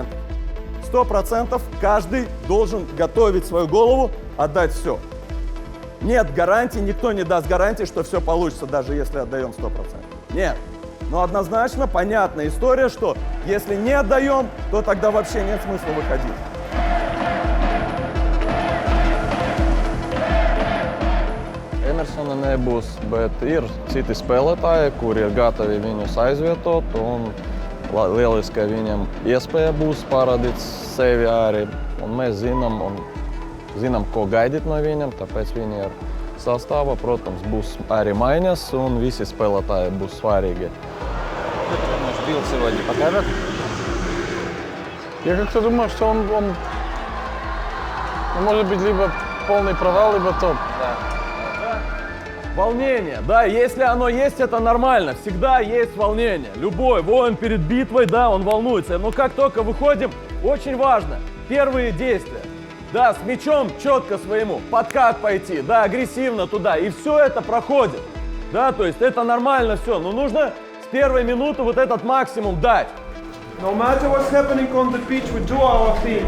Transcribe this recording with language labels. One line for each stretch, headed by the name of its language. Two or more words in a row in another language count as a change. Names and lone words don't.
Russian: 100% каждый должен готовить свою голову, отдать все. Нет гарантий, никто не даст гарантии, что все получится, даже если отдаем 100%. Нет. Но однозначно понятная история, что если не отдаем, то тогда вообще нет смысла выходить.
Latvian: Emersona nebūs, bet ir citi spēlētāji, kuri ir gatavi viņus aizvietot. Lieliski, ka viņam iespēja būs parādīt sevi arī. Un mēs zinām, ko gaidīt no viņam, tāpēc viņi ir sastāvā. Protams, būs arī maiņas un visi spēlētāji būs svarīgi.
Russian: Билл сегодня покажет? Я как-то думаю, что он может быть либо полный провал, либо топ. Волнение, да, если оно есть, это нормально, всегда есть волнение. Любой воин перед битвой, да, он волнуется, но как только выходим, очень важно, первые действия, да, с мячом четко своему, подкат пойти, да, агрессивно туда, и все это проходит, да, то есть это нормально все, но нужно с первой минуты вот этот максимум дать.
English: No matter what's happening on the pitch, we do our things.